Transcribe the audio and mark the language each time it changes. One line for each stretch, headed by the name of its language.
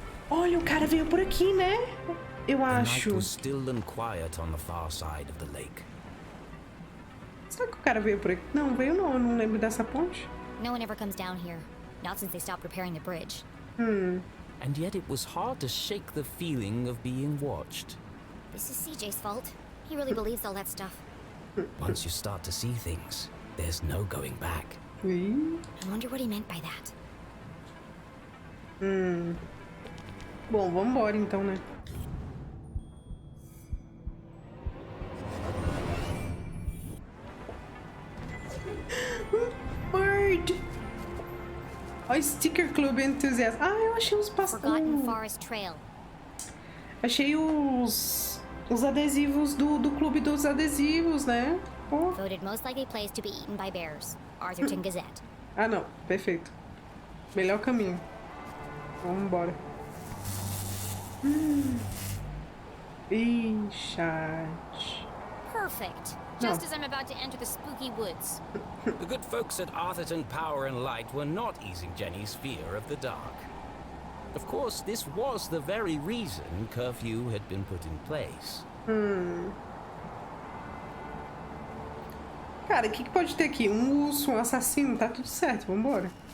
Portuguese: Olha, o cara veio por aqui, né? Eu acho.
English: The night was still and quiet on the far side of the lake.
Portuguese: Será que o cara veio por aqui? Não, veio não. Eu não lembro dessa ponte.
English: No one ever comes down here. Not since they stopped repairing the bridge. And yet it was hard to shake the feeling of being watched. This is CJ's fault. He really believes all that stuff. Once you start to see things, there's no going back. I wonder what he meant by that.
Portuguese: Bom, vambora então, né? Bird! Ó, Sticker Club Enthusiast. Ah, eu achei os
English: Forgotten Forest Trail.
Portuguese: Achei os adesivos do clube dos adesivos, né? Oh.
English: Voted most likely place to be eaten by bears. Arthurton Gazette.
Portuguese: Ah, não. Perfeito. Melhor caminho. Vamos embora. Ih, chat.
English: Perfect. Just as I'm about to enter the spooky woods. The good folks at Arthurton Power and Light were not easing Jenny's fear of the dark. Of course, this was the very reason curfew had been put in place.
Portuguese: Cara, o que pode ter aqui? Um urso, um assassino, tá tudo certo, vambora.